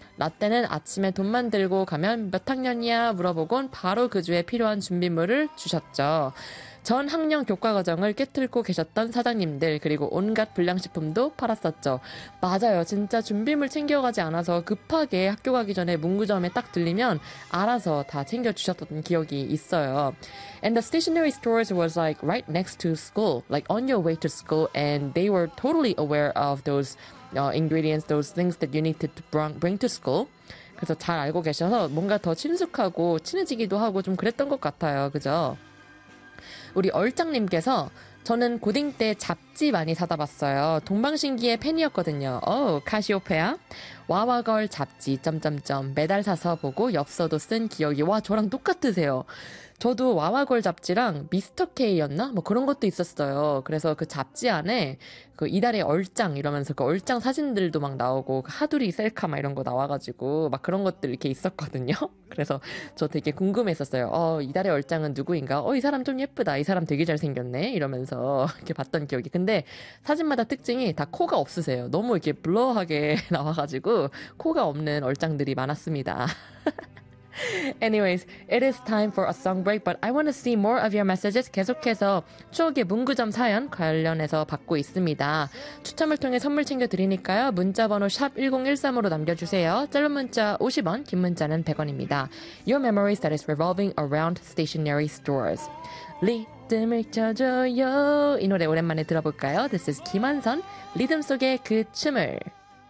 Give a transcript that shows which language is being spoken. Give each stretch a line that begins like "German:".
Korean: 라떼는 아침에 돈만 들고 가면 몇 학년이야 물어보곤 바로 그 주에 필요한 준비물을 주셨죠. 전 학년 교과 과정을 꿰뚫고 계셨던 사장님들, 그리고 온갖 불량식품도 팔았었죠. 맞아요. 진짜 준비물 챙겨가지 않아서 급하게 학교 가기 전에 문구점에 딱 들리면 알아서 다 챙겨주셨던 기억이 있어요.
English: And the stationery stores was like right next to school, like on your way to school, and they were totally aware of those ingredients, those things that you need to bring to school.
Korean: 그래서 잘 알고 계셔서 뭔가 더 친숙하고 친해지기도 하고 좀 그랬던 것 같아요. 그죠? 우리 얼짱님께서 저는 고딩 때 잡지 많이 사다 봤어요. 동방신기의 팬이었거든요. 어우, 카시오페아? 와와걸 잡지, 점점점. 매달 사서 보고 엽서도 쓴 기억이. 와, 저랑 똑같으세요. 저도 와와걸 잡지랑 미스터케이였나? 뭐 그런 것도 있었어요. 그래서 그 잡지 안에 그 이달의 얼짱 이러면서 그 얼짱 사진들도 막 나오고 하두리 셀카 막 이런 거 나와가지고 막 그런 것들 이렇게 있었거든요. 그래서 저 되게 궁금했었어요. 이달의 얼짱은 누구인가? 이 사람 좀 예쁘다. 이 사람 되게 잘생겼네. 이러면서 이렇게 봤던 기억이. 근데 사진마다 특징이 다 코가 없으세요. 너무 이렇게 블러하게 나와가지고 코가 없는 얼짱들이 많았습니다.
English: Anyways, it is time for a song break, but I want to see more of your messages.
Korean: 계속해서 추억의 문구점 사연 관련해서 받고 있습니다. 추첨을 통해 선물 챙겨드리니까요. 문자번호 샵1013으로 남겨주세요. 짧은 문자 50원, 긴 문자는 100원입니다.
English: Your memories that is revolving around stationery stores.
Korean: 리듬을 쳐줘요. 이 노래 오랜만에 들어볼까요?
English: This is
Korean: 김한선. 리듬 속의 그 춤을.